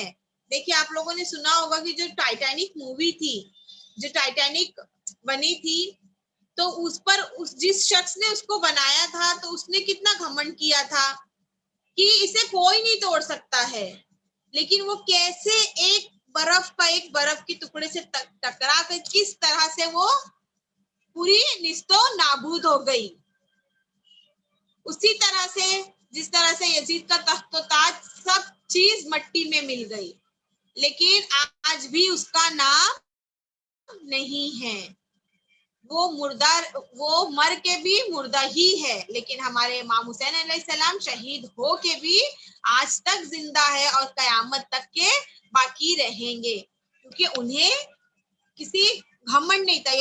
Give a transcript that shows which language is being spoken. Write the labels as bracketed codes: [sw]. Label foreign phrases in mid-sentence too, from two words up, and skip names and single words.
[ur] دیکھیے آپ لوگوں نے سنا ہوگا کہ جو ٹائٹینک مووی تھی، جو ٹائٹینک بنی تھی، تو اس پر جس شخص نے اس کو بنایا تھا تو اس نے کتنا گھمنڈ کیا تھا کہ اسے کوئی نہیں توڑ سکتا ہے، لیکن وہ کیسے ایک برف کے ٹکڑے سے ٹکرا کر کس طرح سے وہ پوری نیست و نابود ہو گئی. اسی طرح سے جس طرح سے یزید کا تخت و تاج سب چیز مٹی میں مل گئی، لیکن آج بھی اس کا نام نہیں ہے. وہ مر کے بھی مردہ ہی ہے، لیکن ہمارے امام حسین [ar] علیہ السلام [ur] شہید ہو کے بھی آج تک زندہ ہے اور قیامت تک کے باقی رہیں گے، کیونکہ انہیں کسی گھمنڈ نہیں تھا.